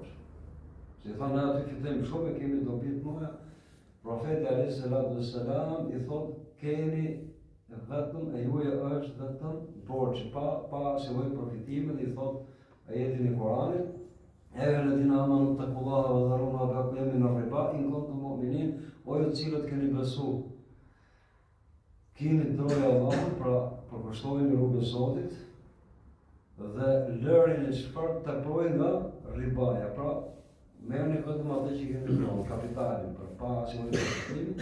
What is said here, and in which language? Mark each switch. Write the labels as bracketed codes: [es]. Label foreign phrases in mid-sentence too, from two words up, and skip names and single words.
[sq] Se i tha, ne aty fitojmë shumë e kemi dobi të mëdha. Profeti [ar] عليه الصلاة والسلام [sq] i thot, keni vetëm e juaja është vetëm borçi, pa asnjë përfitime, dhe i thot ajetin e Kuranit, [ar] "والذين آمنوا اتقوا الله وذروا ما بقي من الربا إن كنتم مؤمنين", [sq] o ju të cilët keni besu, keni dorë Allahut, pra përkushtoheni rrugën e Zotit dhe lërini çfarë tepëroi nga ribaja, pra merrni vetëm atë që keni dhënë, kapitalin, pa asnjë përfitim.